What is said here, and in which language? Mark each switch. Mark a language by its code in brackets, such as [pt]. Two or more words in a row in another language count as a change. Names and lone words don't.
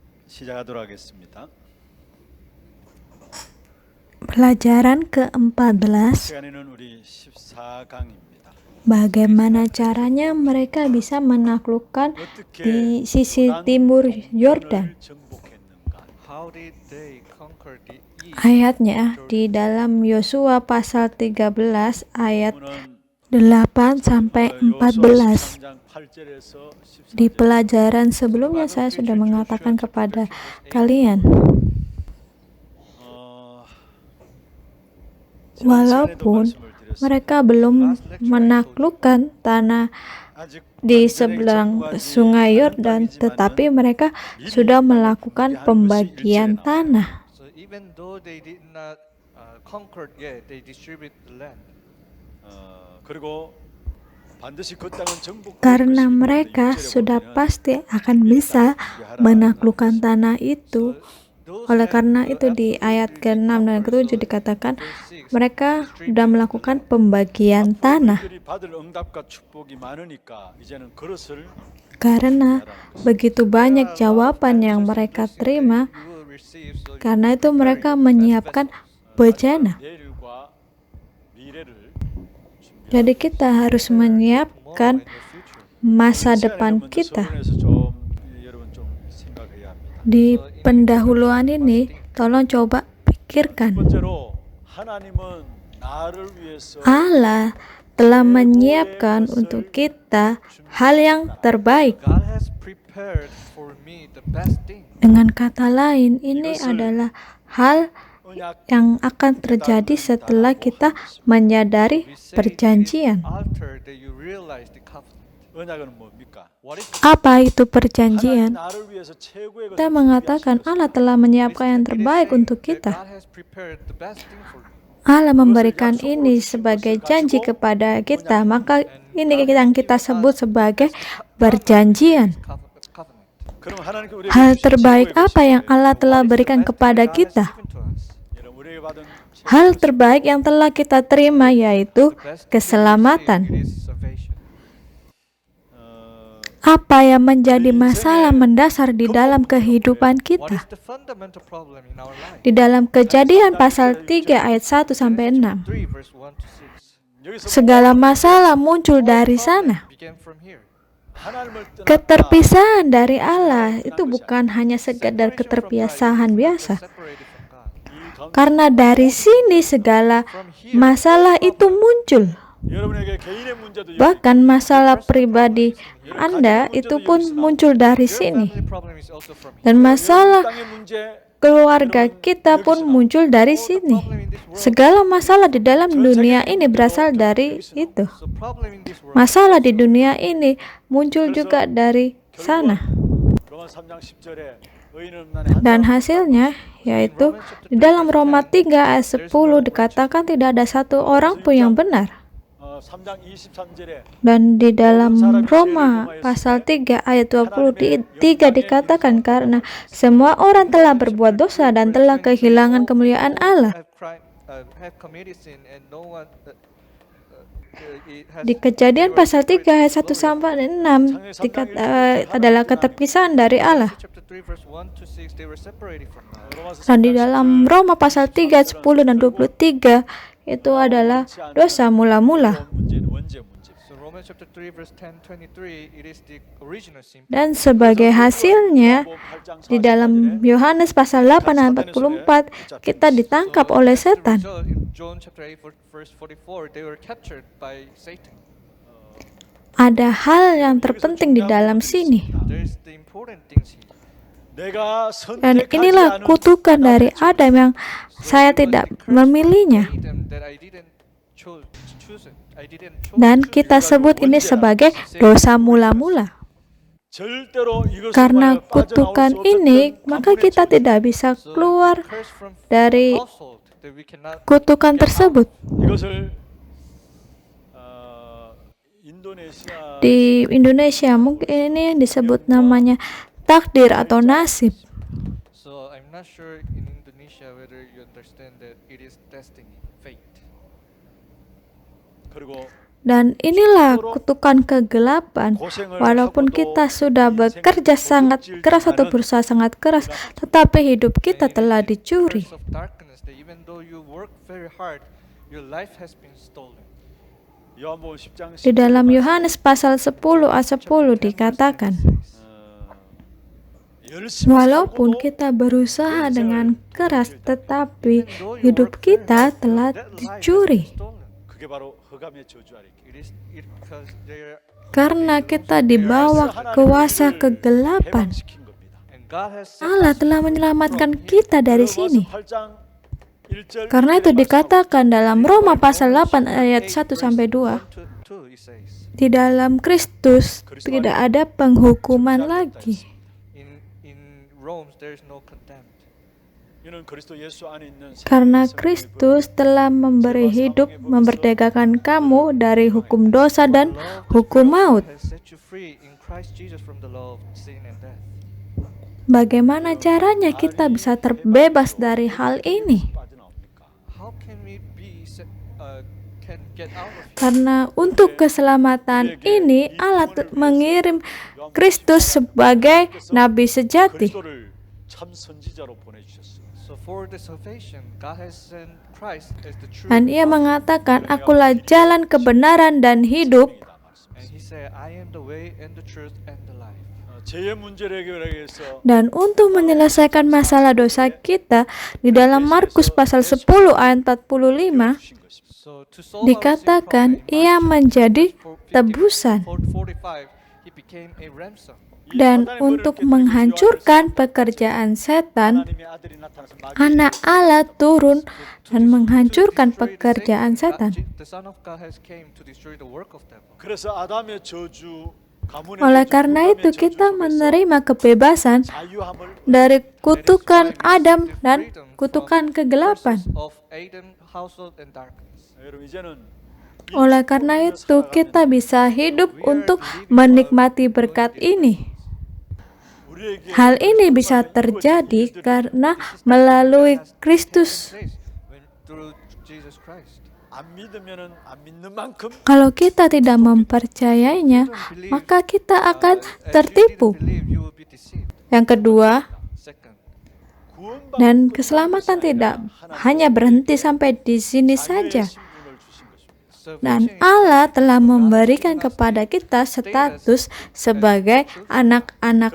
[ko] 시작하도록 하겠습니다. [id] Pelajaran ke-14, [ko] 시간에는 우리 14강입니다. [id] bagaimana caranya mereka bisa menaklukkan [ko] 어떻게 [id] di sisi timur Yordan. [ko] 정복했는가? [en] How did they conquer the east? [id] Ayatnya di dalam Yosua pasal 13 ayat [ko] 오늘은 [id] 8 sampai 14. [ko] 13장 8절에서 14절. [id] Di pelajaran sebelumnya saya sudah mengatakan kepada kalian, walaupun mereka belum menaklukkan tanah di seberang sungai Yordan, tetapi mereka sudah melakukan pembagian tanah. [en] So even though they did not conquer yet, they distribute the land. [ko] 그리고 반드시 그 땅은 정복될 [id] Karena [ko] 것이기 [id] mereka [ko] 때문에 [id] sudah [ko] 보면 [id] pasti akan bisa menaklukkan tanah itu. Oleh karena itu di ayat ke-6 dan ke-7 dikatakan mereka sudah melakukan pembagian tanah. [ko] 그들이 받을 응답과 축복이 많으니까 이제는 그릇을 [id] Karena begitu banyak jawaban yang mereka terima, [en] You will receive, so [id] karena itu mereka menyiapkan bejana. [ko] 내일과 미래를 [id] Jadi kita harus menyiapkan masa depan kita. [ko] 서론에서 좀 여러분 좀 생각해야 합니다. [id] Di pendahuluan ini, tolong coba pikirkan. [ko] 번째로 하나님은 나를 위해서 [id] Allah telah menyiapkan untuk kita hal yang terbaik. [en] God has prepared for me the best thing. [id] Dengan kata lain, ini adalah hal [ko] 언약 [id] yang akan terjadi setelah kita menyadari [en] We say [id] perjanjian. [en] after that you realize the covenant. [ko] 언약은 뭡니까? [en] What is [id] Apa itu [ko] 하나님 [id] perjanjian? [ko] 나를 위해서 최고의 [id] Kita [ko] 것을 [id] mengatakan Allah telah menyiapkan yang terbaik untuk [en] that [id] kita. [en] God has prepared the best thing for you. [id] Allah memberikan ini sebagai janji kepada kita, maka ini yang kita sebut sebagai perjanjian. [en] Covenant. [ko] 그럼 하나님께 우리에게 [id] Hal [ko] 주신 [id] terbaik [ko] 최고의 [id] apa yang [ko] 것이 [id] Allah telah [en] What is the [id] berikan [en] best thing [id] kepada [en] that God has [id] kita? [en] given to us? [ko] 여러분 우리에게 받은 [id] Hal terbaik yang telah kita terima yaitu [en] The best thing that we receive, [id] keselamatan. [en] it is salvation. [id] Apa yang menjadi masalah mendasar di dalam kehidupan [en] What [id] kita? [en] is the fundamental problem in our life? [id] Di dalam Kejadian pasal 3 ayat 1 sampai 6. [en] 3 verse 1 to 6. [ko] 여기서 [id] Segala masalah muncul dari sana. [en] Began from here. [ko] 하나님을 떠났다. [id] Keterpisahan dari Allah itu bukan hanya sekedar keterpisahan biasa. [en] Separated from God. [id] Karena dari sini segala masalah itu muncul. [ko] 여러분에게 개인의 문제도 [id] Bahkan masalah pribadi Anda itu pun muncul dari [en] Your [id] sini. [en] family problem is also from here. [id] Dan masalah [ko] 땅의 문제 [id] keluarga kita pun muncul dari sini. Segala masalah di dalam dunia ini berasal dari itu. [en] So problem in this world. [id] Masalah di dunia ini muncul juga dari sana. [ko] 로마 3장 10절에 의인은 없나니 한 [id] Dan hasilnya yaitu di dalam Roma 3 ayat 10 dikatakan tidak ada satu orang pun yang benar. [ko] 3장 23절에 [id] Dan di dalam Roma pasal 3 ayat 23 dikatakan karena semua orang telah berbuat dosa dan telah kehilangan kemuliaan Allah. [en] Have committed sin and no one it has [id] Di Kejadian pasal 3 ayat 1 sampai 6 adalah keterpisahan dari Allah. [en] chapter 3 verse 1 to 6 they were separated from God. [ko] 로마서 [id] Dan di dalam Roma pasal 3 ayat 10 dan 23 itu adalah dosa mula-mula. [ko] 문제는 원죄 문제. [en] So Romans chapter 3 verse 10 23 it is the original sin. [id] Dan sebagai hasilnya di dalam Yohanes pasal 8 ayat 44 kita ditangkap oleh setan. [en] So in John chapter 8 verse 44 they were captured by Satan. [id] Ada hal yang terpenting di dalam sini. [en] There is the important things here. [ko] 내가 [id] Dan [ko] 선택하지 [id] inilah [ko] 않은 [id] kutukan dari Adam yang saya tidak memilihnya. [en] Them that I didn't choose it. I didn't choose [id] Dan kita sebut ini sebagai dosa mula-mula. [ko] 절대로 이것을 [id] Karena [ko] 빠져나올 [id] kutukan [ko] 수 없었던 [id] ini, maka [ko] 가문의 [id] kita [ko] 죄. [id] tidak bisa [en] So, [id] keluar [en] curse from [id] dari [en] household that we cannot [id] kutukan tersebut. [ko] 이것을 인도네시아 [id] Di Indonesia mungkin ini yang disebut namanya takdir atau nasib. [en] So I'm not sure in Indonesia whether you understand that it is destiny, fate. [ko] 그리고 [id] Dan inilah kutukan kegelapan. Walaupun kita sudah bekerja sangat keras atau berusaha sangat keras, tetapi hidup kita telah dicuri. [en] Of darkness, that even though you work very hard, your life has been stolen. [ko] 요한복음 10장 [id] Di dalam Yohanes pasal 10 ayat 10 dikatakan, walaupun kita berusaha dengan keras, tetapi hidup kita telah dicuri. [ko] 그게 바로 흑암의 저주 아래 [en] Because they are, [id] Karena kita dibawa kuasa kegelapan. [ko] 해방시킨 겁니다. [en] and God has set [id] Allah telah menyelamatkan kita dari sini. [ko] 8장 1절 [id] Karena itu dikatakan dalam Roma pasal 8 ayat 1 sampai 2, 2, [en] it says, [id] di dalam Kristus tidak ada penghukuman lagi. [en] in Rome there is no contempt. [ko] 이는 그리스도 예수 안에 있는 [id] Karena Kristus telah memberi hidup, memerdekakan kamu dari hukum dosa dan hukum maut. [en] Has set you free in Christ Jesus from the law of sin and death. [id] Bagaimana caranya kita bisa terbebas dari hal ini? [ko] 빠져나옵니까? [en] How can we be can get out of it? [id] Karena untuk keselamatan ini Allah mengirim Kristus sebagai nabi sejati. [ko] 그리스도를 참 선지자로 보내주셨어요. [en] So for the salvation, God has sent Christ as the true [id] Dan ia [en] prophet. [id] mengatakan, akulah jalan kebenaran dan hidup. [en] And he said, I am the way and the truth and the life. [ko] 죄의 문제를 해결하기 위해서 [id] Dan untuk menyelesaikan masalah dosa kita, di dalam Markus pasal 10 ayat 45, [ko] 주신 것입니다. [en] So to solve [id] dikatakan ia menjadi tebusan. 45, [en] he became a ransom. [id] Dan untuk menghancurkan pekerjaan setan, [ko] 하나님의 아들이 나타나서 마귀 [id] anak Allah turun dan menghancurkan pekerjaan setan. [en] The Son of God has came to destroy the work of devil. [ko] 그래서 아담의 저주 가문의 [id] Oleh [ko] 저주, [id] karena [ko] 흑암의 [id] itu [ko] 저주 [id] kita [ko] 속에서 [id] menerima kebebasan [ko] 자유함을 [id] dari kutukan Adam dan kutukan kegelapan. [en] Of Adam, household, and darkness. [ko] 여러분 이제는 [id] Oleh karena itu kita bisa hidup untuk menikmati berkat ini. [ko] 우리에게 [id] Hal ini bisa terjadi karena melalui Kristus. [en] Through Jesus Christ. [ko] 안 믿으면은 안 믿는 만큼 [id] Kalau kita tidak mempercayainya, maka kita akan tertipu. [en] Believe you will be deceived. [id] Yang kedua, [en] Second, [ko] 구원받는 [id] dan keselamatan tidak hanya berhenti sampai di sini saja. [ko] 신분을 주신 것입니다. [id] Dan [en] salvation [id] Allah telah memberikan kepada kita status sebagai anak-anak